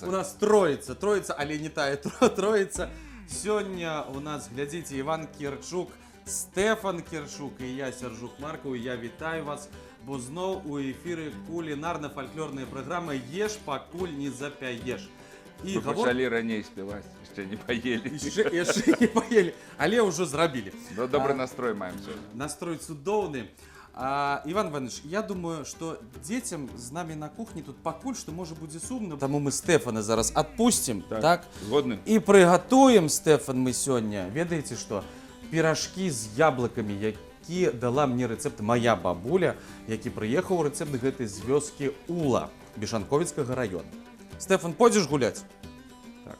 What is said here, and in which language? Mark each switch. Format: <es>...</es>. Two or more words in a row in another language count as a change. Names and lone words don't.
<be>У нас троица, але не тая троица. Сёння у нас, глядзіце, Іван Кірчук, Стэфан Кірчук і я, Сяржук Маркаў. Я вітаю вас, бо зноў у эфіры кулінарна-фальклорная праграма «Еш, пакуль не запяеш». Вы пачалі раней спяваць, яшчэ не паелі. Яшчэ не паелі, але ўжо зрабілі. Ну, добры настрой маем сёння. Настрой цудоўны.</be> <ru>Иван Иванович, я думаю, что детям с нами на кухне тут пакуль что может</ru> <be>будзе сумно.</be> <ru>Тому мы Стэфана зараз отпустим, так?</ru> <be>Згодны.</be> <ru>И приготуем, Стэфан, мы сегодня, ведаете что? Пирожки с яблоками, які дала мне рецепт моя бабуля, які приехал рецепт гэтай з вёскі Ула, Бешанковицкого района. Стэфан, пойдешь гулять? Так.</ru>